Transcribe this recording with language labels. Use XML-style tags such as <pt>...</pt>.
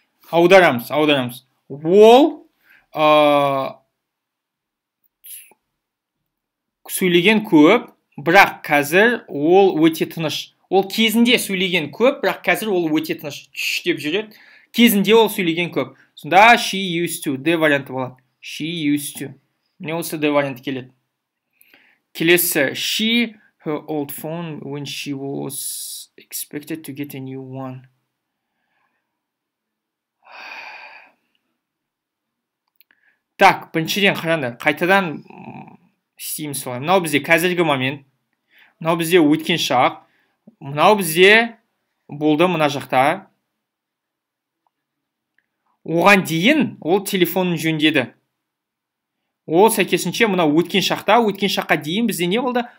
<kk>Аударамыз. Ол сөйлеген көп, бірақ қазір ол өте тыныш. Ол кезінде сөйлеген көп, бірақ қазір ол өте тыныш. Деп жүреді. Кезінде ол сөйлеген көп. Сонда</kk> <en>she used to,</en> <kk>D варианты болады.</kk> <en>She used to.</en> <kk>Міне осы D варианты келеді.</kk> <en>Келесі, she, her old phone when she was expected to get a new one.</en> <kk>Так, біріншіден қараңдар, қайтадан істейміз солай. Мынау бізде қазіргі момент, мынау бізде өткен шақ, мынау бізде болды мына жақта. Оған дейін ол телефонын жөндеді. Ол сәйкесінше мынау өткен шақта, өткен шаққа дейін бізде не болды?</kk>